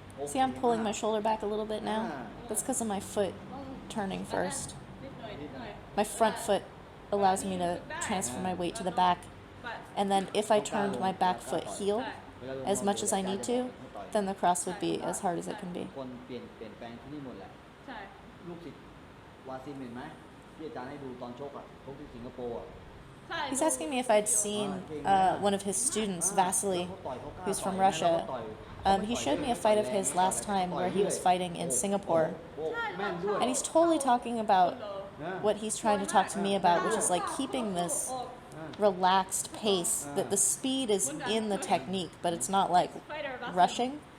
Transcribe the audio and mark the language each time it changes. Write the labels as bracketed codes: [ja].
[en] See, I'm pulling my shoulder back a little bit now. That's because of my foot turning first. My front foot allows me to transfer my weight to the back. And then if I turned my back foot heel as much as I need to, then the cross would be as hard as it can be. [th] คนเปลี่ยนแปลงที่นี่หมดแหละ ใช่ ลูกศิษย์วาซิมเห็นไหมที่อาจารย์ให้ดูตอนชกที่สิงคโปร์ ใช่ [en] He's asking me if I'd seen one of his students, Vasily, who's from Russia. He showed me a fight of his last time where he was fighting in Singapore. [th] แม่นด้วย [en] And he's totally talking about what he's trying to talk to me about, which is like keeping this relaxed pace, that the speed is in the technique, but it's not like rushing.